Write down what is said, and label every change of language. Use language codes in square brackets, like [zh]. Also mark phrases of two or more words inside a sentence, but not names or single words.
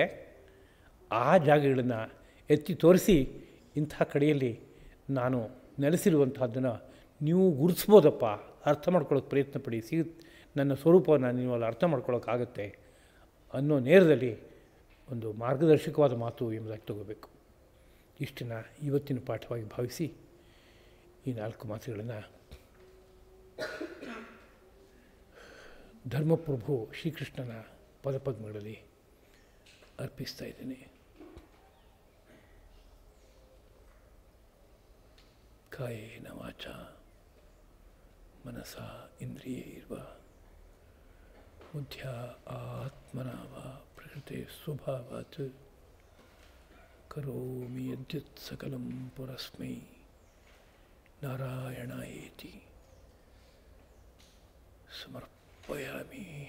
[kn] ಆ ಜಾಗಗಳನ್ನು ಎತ್ತಿ ತೋರಿಸಿ ಇಂಥ ಕಡೆಯಲ್ಲಿ ನಾನು ನೆಲೆಸಿರುವಂತಹದ್ದನ್ನು ನೀವು ಗುರುತಿಸ್ಬೋದಪ್ಪ, ಅರ್ಥ ಮಾಡ್ಕೊಳ್ಳೋಕೆ ಪ್ರಯತ್ನ ಪಡಿ, ನನ್ನ ಸ್ವರೂಪವನ್ನು ನೀವು ಅಲ್ಲಿ ಅರ್ಥ ಮಾಡ್ಕೊಳ್ಳೋಕ್ಕಾಗತ್ತೆ ಅನ್ನೋ ನೇರದಲ್ಲಿ ಒಂದು ಮಾರ್ಗದರ್ಶಕವಾದ ಮಾತು ಎಂಬುದಾಗಿ ತಗೋಬೇಕು. ಇಷ್ಟನ್ನು ಇವತ್ತಿನ ಪಾಠವಾಗಿ ಭಾವಿಸಿ ಈ 4 ಮಾತುಗಳನ್ನು ಧರ್ಮಪ್ರಭು ಶ್ರೀಕೃಷ್ಣನ ಪದಪದ್ಮಗಳಲ್ಲಿ ಅರ್ಪಿಸ್ತಾ ಇದ್ದೇನೆ. [sa] ಕಾಯೇನ ವಾಚಾ ಮನಸಾ ಇಂದ್ರಿಯೈರ್ವಾ ಬುದ್ಧ್ಯಾ ಆತ್ಮನಾ ವಾ ಪ್ರಕೃತೆ ಸ್ವಭಾವಾತ್ ಕರೋಮಿ ಯದ್ಯತ್ ಸಕಲಂ ಪರಸ್ಮೈ ನಾರಾಯಣಾಯೇತಿ ಸಮರ್ಪಯಾಮಿ.